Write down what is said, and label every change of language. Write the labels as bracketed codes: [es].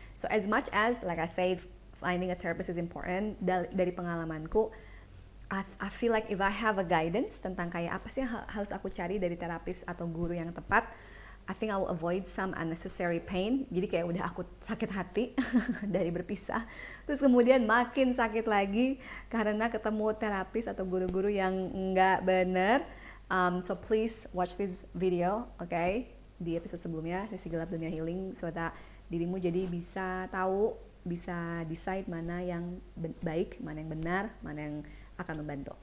[en] So as much as, like I said, finding a therapist is important, [id] dari pengalamanku, [en] I feel like if I have a guidance [id] tentang kayak apa sih yang harus aku cari dari terapis atau guru yang tepat, [en] I think I will avoid some unnecessary pain. [id] Jadi kayak udah aku sakit hati dari berpisah. Terus kemudian makin sakit lagi karena ketemu terapis atau guru-guru yang nggak bener. [en] So please watch this video, okay? [id] Di episode sebelumnya, Sisi Gelap Dunia Healing, [en] so that [id] dirimu jadi bisa tahu, bisa decide mana yang baik, mana yang benar, mana yang akan membantu.